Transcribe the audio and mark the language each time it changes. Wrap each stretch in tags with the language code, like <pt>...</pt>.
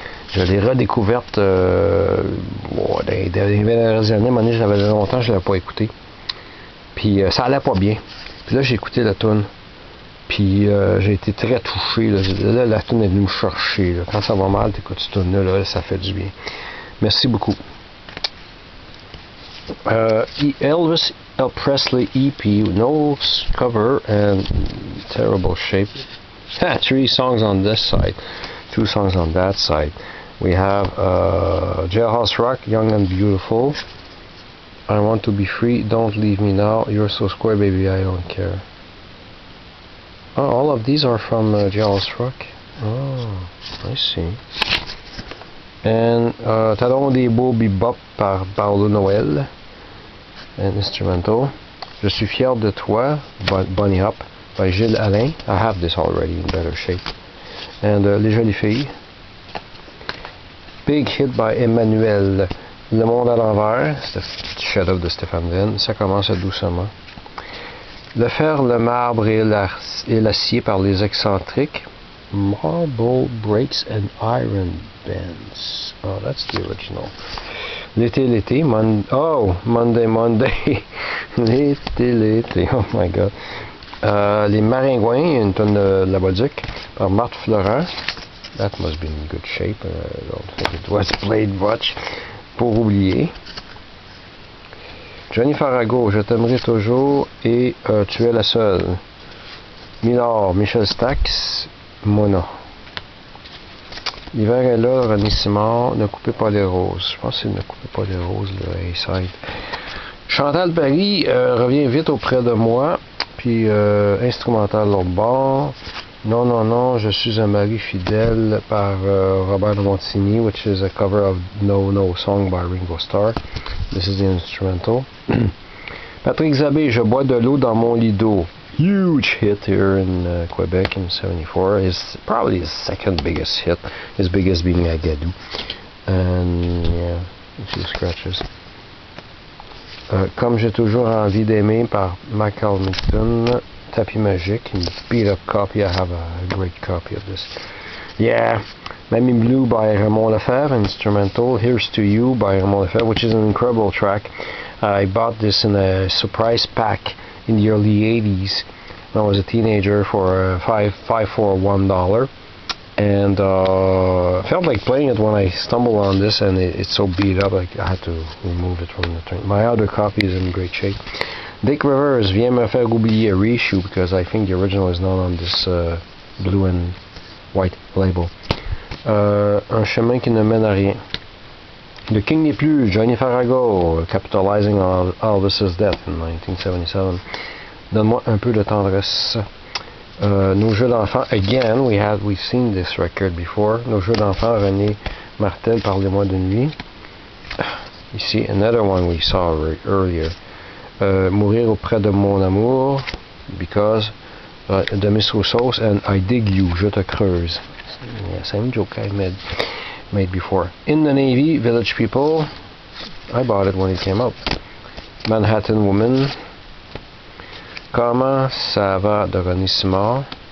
<fr>Je l'ai redécouverte dans les dernières années. À un moment donné, je l'avais longtemps, je ne l'avais pas écouté. Puis ça allait pas bien. Puis là, j'ai écouté la tune. Puis j'ai été très touché. Là, la tune est venue me chercher. Là. Quand ça va mal, t'écoutes cette tune-là, ça fait du bien. Merci beaucoup.</fr> <en>Elvis Presley EP, no cover and terrible shape. 3 songs on this side, 2 songs on that side. We have Jailhouse Rock, Young and Beautiful. I Want to Be Free, Don't Leave Me Now, You're So Square, Baby, I Don't Care. Oh, all of these are from Jailhouse Rock. Oh, I see. And Talon des Beaux Bebop par Paolo Noël. An instrumental. Je suis fier de toi, Bunny Hop, by Gilles Alain. I have this already in better shape. And Les Jolies Filles. Big Hit by Emmanuel.</en> <fr>Le Monde à l'envers, c'est le chef-d'œuvre de Stéphane Venn. Ça commence doucement. Le fer, le marbre et l'acier par les excentriques.</fr> <en>Marble Breaks and Iron Bends. Oh, that's the original. L'été, Monday. L'été, oh my god.</en> <fr>Les Maringouins, une tonne de la Bolduc, par Marthe Florent.</fr> <en>That must be in good shape. I don't think it was played much.</en> <fr>Pour oublier. Johnny Farago, Je t'aimerai toujours et Tu es la seule. Milord, Michel Stax, Mona. L'hiver est là, René Simard, Ne coupez pas les roses. Je pense que c'est Ne coupez pas les roses, le A-side. Chantal Paris revient vite auprès de moi, puis instrumental l'autre bord.</fr> <en>Non, je suis un mari fidèle par Robert Montigny, which is a cover of No Song by Ringo Starr. This is the instrumental.</en> <fr>Patrick Zabé, Je bois de l'eau dans mon lit d'eau.</fr> <en>Huge hit here in Quebec in '74. It's probably his second biggest hit, his biggest being Agadou. And yeah, a few scratches.</en> <fr>Comme j'ai toujours envie d'aimer par Mac Hamilton.</fr> <en>Tapis Magique, une beat up copy. I have a great copy of this. Yeah, Mamie Blue by Raymond Lefebvre, instrumental. Here's to You by Raymond Lefebvre, which is an incredible track. I bought this in a surprise pack in the early 80s when I was a teenager for $5 for $1. And I felt like playing it when I stumbled on this, and it's so beat up, I had to remove it from the train. My other copy is in great shape. Dick Rivers vient me faire oublier a reissue because I think the original is not on this blue and white label. Un chemin qui ne mène à rien. Le King n'est plus, Johnny Farago, capitalizing on Elvis's death in 1977. Donne-moi un peu de tendresse. Nos jeux d'enfants, again, we've seen this record before.</en> <fr>Nos jeux d'enfants, René Martel, Parlez-moi de nuit.</fr> <en>Ici, another one we saw earlier. Mourir auprès de mon amour, because de Miss Rousseau, and I dig you,</en> <fr>je te creuse.</fr> <en>Yeah, same joke I made before. In the Navy, Village People. I bought it when it came out. Manhattan Woman.</en> <fr>Comment ça va de René Simard.</fr>